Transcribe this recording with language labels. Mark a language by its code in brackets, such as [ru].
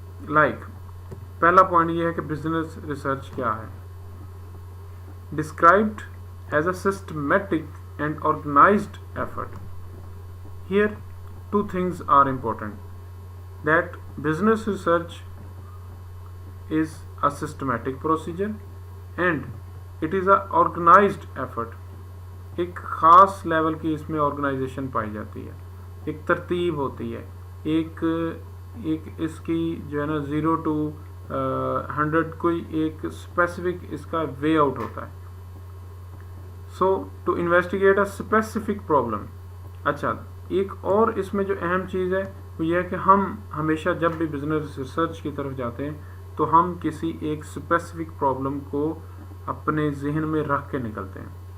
[hi] Like पहला point ये है कि बिजनेस रिसर्च क्या है. [en] Described as a systematic and organised effort. Here 2 things are important, that business research is a systematic procedure and it is a organized effort. [hi] एक ख़ास level की इसमें ऑर्गेनाइजेशन पाई जाती है, एक तरतीब होती है, एक इसकी जो है ना 0 to 100 कोई एक स्पेसिफिक इसका वे आउट होता है. [en] So to investigate a specific problem. [hi] अच्छा, एक और इसमें जो अहम चीज़ है वो ये है कि हम हमेशा जब भी बिजनेस रिसर्च की तरफ जाते हैं तो हम किसी एक स्पेसिफिक प्रॉब्लम को अपने जहन में रख के निकलते हैं.